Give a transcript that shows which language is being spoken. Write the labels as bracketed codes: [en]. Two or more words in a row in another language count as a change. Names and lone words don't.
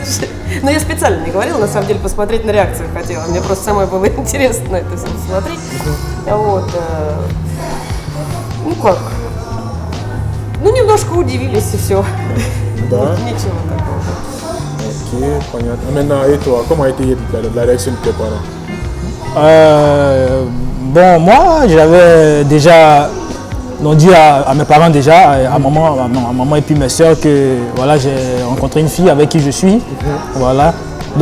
[ru] Но я специально не говорила, на самом деле, посмотреть на реакцию хотела. Мне просто самой было интересно это все посмотреть. Вот. Ну как? Ну, немножко удивились и все. Да? Ничего такого. Ok, понятно. [fr] Maintenant, et toi, comment a été la réaction de tes parents? Bon, moi, j'avais déjà dit à mes parents déjà, à maman et puis mes soeurs que voilà, j'ai rencontré une fille avec qui je suis. Voilà.